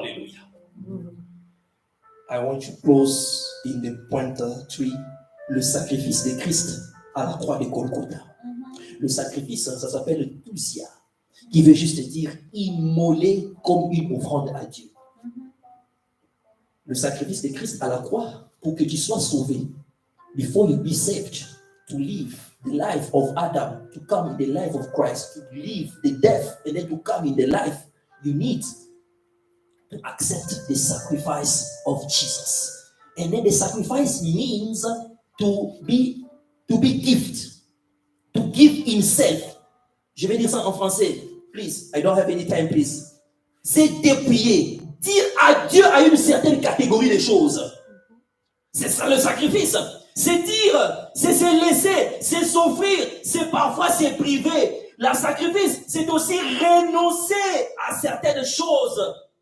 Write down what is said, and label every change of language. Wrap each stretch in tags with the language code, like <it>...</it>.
<en>Hallelujah. I want to close in the pointer 3,</en> <fr>le sacrifice de Christ à la croix de Golgotha. Le sacrifice, ça s'appelle Tousia, qui veut juste dire immoler comme une offrande à Dieu. Le sacrifice de Christ à la croix pour que tu sois sauvé.</fr> <en>Before you be saved, to live the life of Adam, to come in the life of Christ, to live the death, and then to come in the life, you need to accept the sacrifice of Jesus. And then the sacrifice means to be gift, to give himself.</en> <fr>Je vais dire ça en français.</fr> <en>Please, I don't have any time, please.</en> <fr>C'est dépouiller, dire adieu à une certaine catégorie de choses. C'est ça le sacrifice. C'est dire, c'est se laisser, c'est s'offrir, c'est parfois se priver. Le sacrifice, c'est aussi renoncer à certaines choses.</fr>